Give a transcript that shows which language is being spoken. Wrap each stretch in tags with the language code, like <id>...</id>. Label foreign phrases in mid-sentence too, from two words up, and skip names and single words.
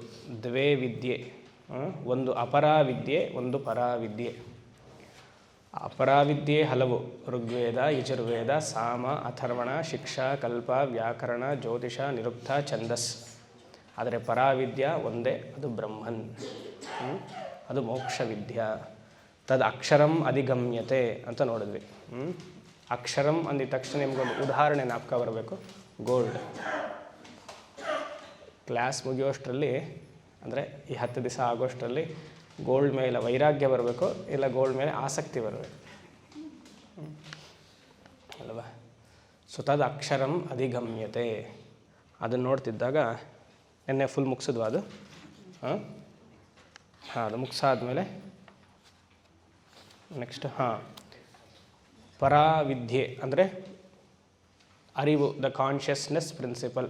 <sa>ದ್ವೇ ವಿದ್ಯೆ,</sa> <kn>ಒಂದು ಅಪರಾವಿದ್ಯೆ, ಒಂದು ಪರಾವಿದ್ಯೆ. ಅಪರಾವಿದ್ಯೆ ಹಲವು: ಋಗ್ವೇದ, ಯಜುರ್ವೇದ, ಸಾಮ, ಅಥರ್ವಣ, ಶಿಕ್ಷಾ, ಕಲ್ಪ, ವ್ಯಾಕರಣ, ಜ್ಯೋತಿಷ, ನಿರುಕ್ತ, ಛಂದಸ್. ಆದರೆ ಪರಾವಿದ್ಯಾ ಒಂದೇ, ಅದು ಬ್ರಹ್ಮನ್, ಅದು ಮೋಕ್ಷ ವಿದ್ಯಾ.</kn> <sa>ತದ್ ಅಕ್ಷರಂ ಅಧಿಗಮ್ಯತೆ</sa> <kn>ಅಂತ ನೋಡಿದ್ವಿ. ಅಕ್ಷರಂ ಅಂದಿದ ತಕ್ಷಣ ನಿಮ್ಗೊಂದು ಉದಾಹರಣೆ ಜ್ಞಾಪಕ ಬರಬೇಕು. ಗೋಲ್ಡ್. ಕ್ಲಾಸ್ ಮುಗಿಯೋಷ್ಟರಲ್ಲಿ, ಅಂದರೆ ಈ 10 ದಿವಸ ಆಗೋಷ್ಟರಲ್ಲಿ ಗೋಲ್ಡ್ ಮೇಲೆ ವೈರಾಗ್ಯ ಬರಬೇಕು, ಇಲ್ಲ ಗೋಲ್ಡ್ ಮೇಲೆ ಆಸಕ್ತಿ ಬರಬೇಕು ಅಲ್ವಾ? ಸೊ</kn> <sa>ತದ್ ಅಕ್ಷರಂ ಅಧಿಗಮ್ಯತೆ</sa> <kn>ಅದನ್ನು ನೋಡ್ತಿದ್ದಾಗ ನೆನ್ನೆ ಫುಲ್ ಮುಗಿಸಿದ್ವಾ ಅದು? ಅದು ಮುಗಿಸಾದ್ಮೇಲೆ ನೆಕ್ಸ್ಟ್ ಪರಾವಿದ್ಯೆ ಅಂದರೆ ಅರಿವು,</kn> <en>the consciousness principle.</en>